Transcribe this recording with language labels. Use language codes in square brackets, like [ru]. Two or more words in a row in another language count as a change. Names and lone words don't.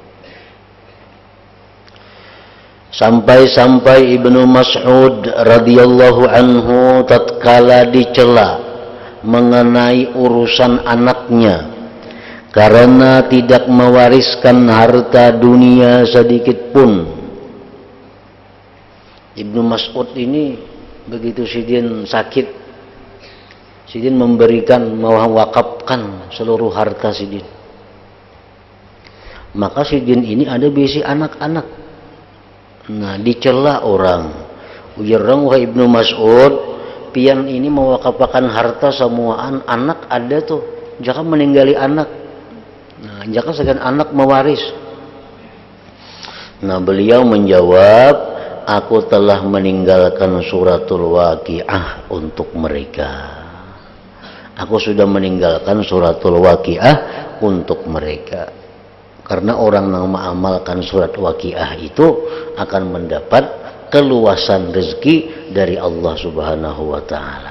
[id] Sampai-sampai Ibnu Mas'ud [ar] radhiyallahu anhu [id] tatkala dicela mengenai urusan anaknya karena tidak mewariskan harta dunia sedikit pun. Ibnu Mas'ud ini begitu Sidin sakit, Sidin memberikan, mewakafkan seluruh harta Sidin. Maka Sidin ini ada bisi anak-anak. Nah, dicela orang. [bjn] Ujarang wahai Ibnu Mas'ud, pian ini mewakafkan harta semuaan anak ada tuh. [id] Jangan meninggali anak. Nah, jangan segan anak mewaris. Nah, beliau menjawab, aku telah meninggalkan suratul Waqiah untuk mereka. Aku sudah meninggalkan suratul Waqiah untuk mereka. Karena orang yang mengamalkan surat Waqiah itu akan mendapat keluasan rezeki dari Allah [ar] Subhanahu wa taala.